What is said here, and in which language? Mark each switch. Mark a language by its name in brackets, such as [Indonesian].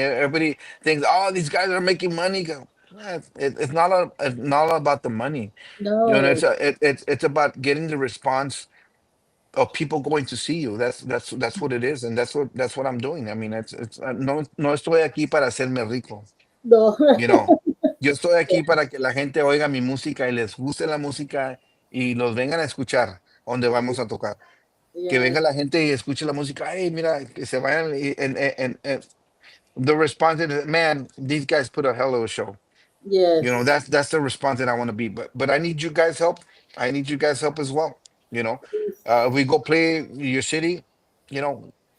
[English] Everybody thinks, oh, these guys are making money. It's not all about the money. No. It's about getting the response of people going to see you. That's what it is, and that's what I'm doing. I mean, it's [Spanish] no estoy aquí para hacerme rico, [English] No. you know. [Spanish] Yo estoy aquí para que la gente oiga mi música y les guste la música y los vengan a escuchar donde vamos a tocar. Que venga [English] Yes. [Spanish] la gente y escuche la música. [English] Hey, [Spanish] mira, que se vayan [English] and the response is, man, these guys put a hell of a show. Yes. That's the response that I want to be. But I need you guys help. I need you guys help as well. You know, we go play your city. You know,